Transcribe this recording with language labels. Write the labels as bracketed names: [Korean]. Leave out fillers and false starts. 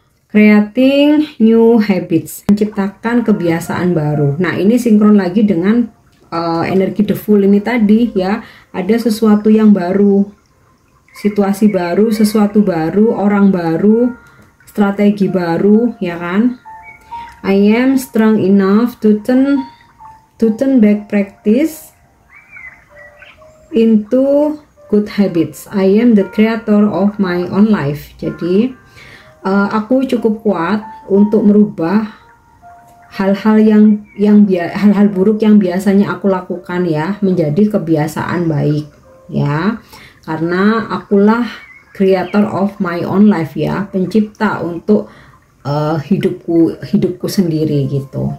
[English] Creating new habits, [Indonesian] menciptakan kebiasaan baru. Nah, ini sinkron lagi dengan energi The Fool ini tadi ya. Ada sesuatu yang baru, situasi baru, sesuatu baru, orang baru, strategi baru ya kan. [English] I am strong enough to turn back practice into good habits. I am the creator of my own life. [Indonesian] Jadi aku cukup kuat untuk merubah hal-hal hal-hal buruk yang biasanya aku lakukan ya, menjadi kebiasaan baik ya. Karena akulah [English] creator of my own life [Indonesian] ya, pencipta untuk hidupku sendiri gitu.